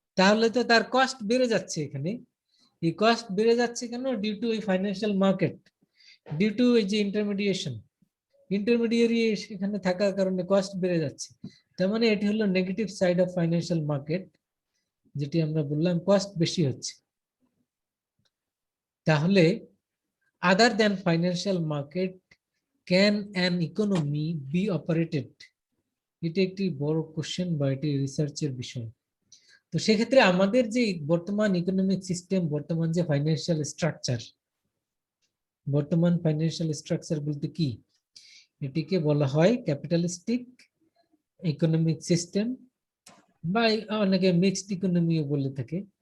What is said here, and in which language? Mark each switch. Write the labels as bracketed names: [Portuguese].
[Bangla] তাহলে তো তার কস্ট বেড়ে যাচ্ছে। এখানে এই কস্ট বেড়ে যাচ্ছে কেন? ডিউ টু এই ফাইন্যান্সিয়াল মার্কেট, ডিউ টু এই যে ইন্টারমিডিয়ারি এখানে থাকার কারণে কস্ট বেড়ে যাচ্ছে। তার মানে এটি হলো negative side of financial market, যেটি আমরা বললাম কস্ট বেশি হচ্ছে। তাহলে [English] other than financial market can an economy be operated? [Bangla] এটা একটি বড় কোশ্চেন বা এটি রিসার্চের বিষয়। তো সেক্ষেত্রে আমাদের যে বর্তমান ইকোনমিক সিস্টেম, বর্তমান যে ফাইন্যান্সিয়াল স্ট্রাকচার, বর্তমান ফাইন্যান্সিয়াল স্ট্রাকচার বলতে কি? এটিকে বলা হয় ক্যাপিটালিস্টিক ইকোনমিক সিস্টেম, বা অনেকে মিক্সড ইকোনমিও বলে থাকে।